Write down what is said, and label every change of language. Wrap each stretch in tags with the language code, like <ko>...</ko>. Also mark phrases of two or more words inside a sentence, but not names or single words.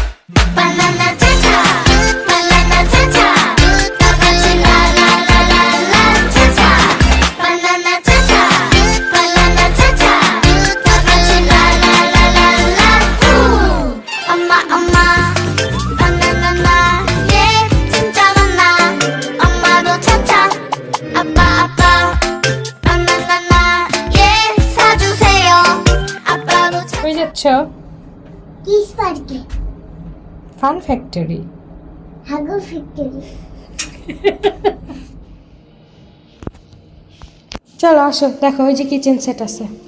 <en>Banana cha-cha, banana cha-cha,</en> <ko>다 같이 la la la la la cha-cha.</ko> <en>Banana cha-cha, banana cha-cha,</en> <ko>다 같이 la la la la la. 엄마 엄마, 바나나 예 진짜 많아. 엄마도 cha-cha, 아빠 아빠, 바나나 예 사주세요. 아빠도 cha-cha.</ko> <bn>কই যাচ্ছ? কিস পার্কে ফান ফ্যাক্টরি। হাগু ফ্যাক্টরি। চলো আসো, দেখো ওই যে</bn> <en>kitchen set</en> <bn>আছে।</bn>